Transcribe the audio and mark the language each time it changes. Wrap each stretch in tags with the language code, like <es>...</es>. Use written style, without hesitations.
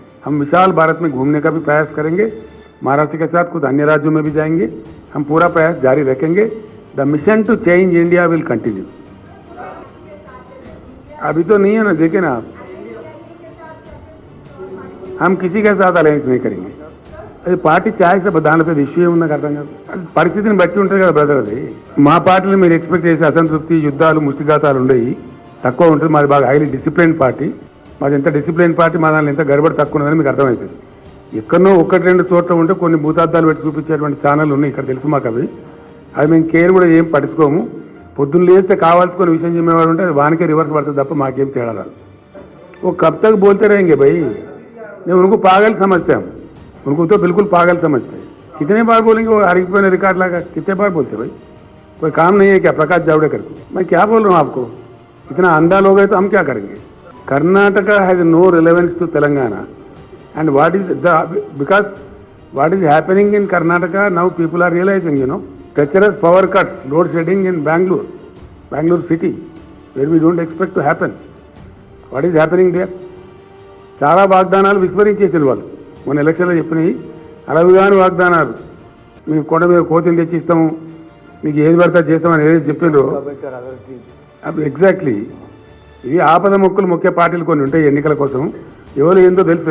<hi>हम विशाल भारत में घूमने का भी प्रयास करेंगे. महाराष्ट्र के साथ कुछ अन्य राज्यों में भी जाएंगे. हम पूरा प्रयास जारी रखेंगे.</hi> <en>The mission to change India will continue.</en> <hi>अभी तो नहीं है ना, देखे ना आप, हम किसी के साथ अलायंस नहीं करेंगे.</hi> <te>అది పార్టీ ఛాయిస్ దానిపై విషయం ఉన్న అర్థం కాదు. పరిస్థితిని బట్టి ఉంటుంది కదా బ్రదర్. అది మా పార్టీలో మీరు ఎక్స్పెక్ట్ చేసే అసంతృప్తి, యుద్ధాలు, ముష్టిఘాతాలు ఉండేవి తక్కువ ఉంటుంది. మాది బాగా హైలీ డిసిప్లిన్ పార్టీ. మాది ఎంత డిసిప్లిన్ పార్టీ, మా దానిలో ఎంత గడబడి తక్కువ ఉన్నదని మీకు అర్థమవుతుంది. ఎక్కడో 1-2 చోట్ల ఉంటే కొన్ని భూతార్థాలు పెట్టి చూపించేటువంటి ఛానల్ ఉన్నాయి ఇక్కడ, తెలుసు మాకు. అవి మేము కేర్ కూడా ఏం పట్టించుకోము. పొద్దున్న లేస్తే కావాల్సుకొని విషయం చెప్పేవాడు ఉంటే అది వానికే రివర్స్ పడుతుంది తప్ప మాకేం తేడా రాదు.</te> <hi>वो कब तक बोलते रहेंगे भाई? नहीं, उनको पागल समझते हम. उनको तो बिल्कुल पागल समझते हैं. कितने बार बोलेंगे वो हरिक रिकॉर्ड लगा? कितने बार बोलते भाई? कोई काम नहीं है क्या प्रकाश जावड़ेकर को? मैं क्या बोल रहा हूँ आपको? इतना अंधा लोग है तो हम क्या करेंगे?</hi> <en>Karnataka has no relevance to Telangana. And what is because what is happening in Karnataka now, people are realizing, treacherous power cuts, load shedding in Bangalore city, where we don't expect to happen. What is happening there?</en> <te>చాలా వాగ్దానాలు విస్మరించేసారు వాళ్ళు. మన ఎలక్షన్లో చెప్పినవి అలవిగాని వాగ్దానాలు. మీకు కొండ మీద కోతిని తెచ్చిస్తాము, మీకు ఏది పడితే చేస్తామని ఏదైతే చెప్పిండ్రో ఎగ్జాక్ట్లీ ఇవి ఆపద మొక్కులు మొక్కే పార్టీలు కొన్ని ఉంటాయి ఎన్నికల కోసం. ఎవరు ఏందో తెలుసు.</te>